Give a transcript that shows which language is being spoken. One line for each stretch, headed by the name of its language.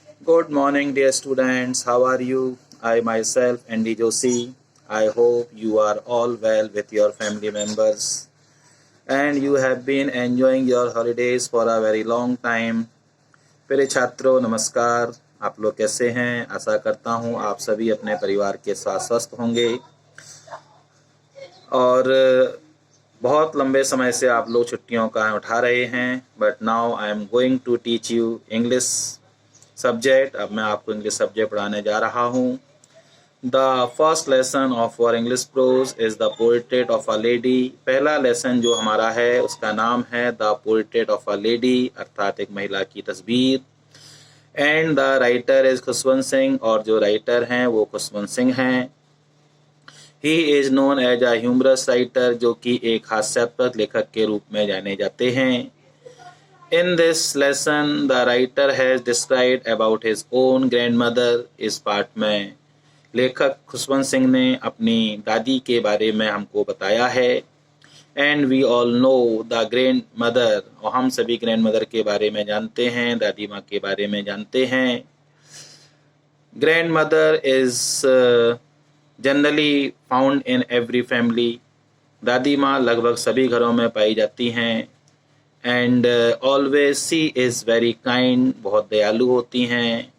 English: Good morning, dear students. How are you? I myself, Andy Joshi. I hope you are all well with your family members and you have been enjoying your holidays for a very long time.
Hindi: प्यारे छात्रों नमस्कार। आप लोग कैसे हैं? आशा करता हूं आप सभी अपने परिवार के साथ स्वस्थ होंगे और बहुत लंबे समय से आप लोग छुट्टियों का उठा रहे हैं।
English: But now I am going to teach you English subject.
Hindi: अब मैं आपको इंग्लिश सब्जेक्ट पढ़ाने जा रहा हूँ।
English: The first lesson of our English prose is the portrait of a lady.
Hindi: पहला लेसन जो हमारा है उसका नाम है the portrait of a lady, अर्थात एक महिला की तस्वीर।
English: and the writer is Khushwant Singh,
Hindi: और जो राइटर हैं वो खुशवंत सिंह हैं।
English: he is known as a humorous writer,
Hindi: जो कि एक हास्यास्पद लेखक के रूप में जाने जाते हैं।
English: In this lesson, the writer has described about his own grandmother.
Hindi: इस पाठ में लेखक खुशवंत सिंह ने अपनी दादी के बारे में हमको बताया है।
English: And we all know the grandmother,
Hindi: और हम सभी grandmother के बारे में जानते हैं, दादी माँ के बारे में जानते हैं।
English: Grandmother is generally found in every family.
Hindi: दादी माँ लगभग सभी घरों में पाई जाती हैं।
English: and always she is very kind,
Hindi: बहुत दयालु होती हैं।